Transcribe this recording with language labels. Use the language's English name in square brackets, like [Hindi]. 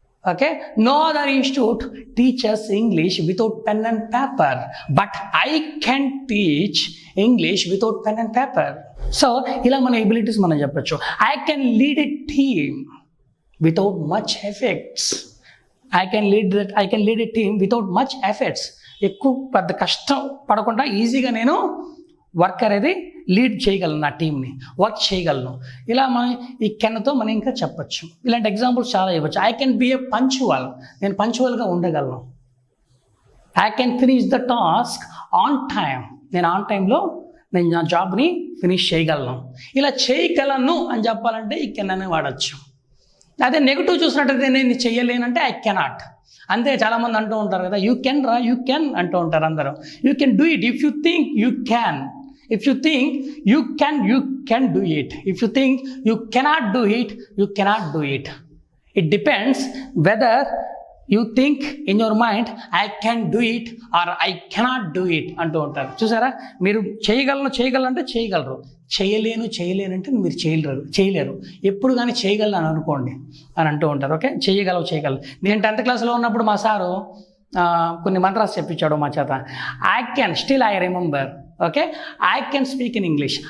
[English] Okay, no other institute teaches English without pen and paper, but I can teach English without pen and paper. So [Telugu] ila mana abilities మనం చెప్పొచ్చు. [English] I can lead a team without much efforts. I can lead a team without much efforts. [Telugu] ఎక్కువ పెద్ద కష్టం పడకుండా ఈజీగా నేను work అనేది lead చేయగలను, నా టీంని వర్క్ చేయగలను. ఇలా మనం ఈ కెన్తో మనం ఇంకా చెప్పచ్చు. ఇలాంటి ఎగ్జాంపుల్స్ చాలా ఇవ్వచ్చు. [English] I can be a punctual. [Telugu] నేను పంచువల్గా ఉండగలను. [English] I can finish the task on time. [Telugu] నేను ఆన్ టైంలో నేను నా జాబ్ని ఫినిష్ చేయగలను. ఇలా చేయగలను అని చెప్పాలంటే ఈ కెన్ అని వాడచ్చు. అదే నెగిటివ్ చూసినట్టయితే నేను చెయ్యలేనంటే [English] I cannot. [Telugu] అంతే, చాలామంది అంటూ ఉంటారు కదా, [English] you can [Telugu] అంటూ ఉంటారు అందరూ. [English] You can do it. If you think you can. If you think you can do it. If you think you cannot do it, you cannot do it. It depends whether you think in your mind I can do it or I cannot do it [Telugu] అంటూ ఉంటారు. చూసారా, మీరు చేయగలను అంటే చేయగలరు, చేయలేను అంటే మీరు చేయలేరు. ఎప్పుడు కానీ చేయగలను అని అనుకోండి అని అంటూ ఉంటారు. ఓకే, చేయగలరు. నేను 10th క్లాస్లో ఉన్నప్పుడు మా సారు కొన్ని మంత్రాలు చెప్పించాడు మా చేత. [English] I remember. Okay, I can speak in English.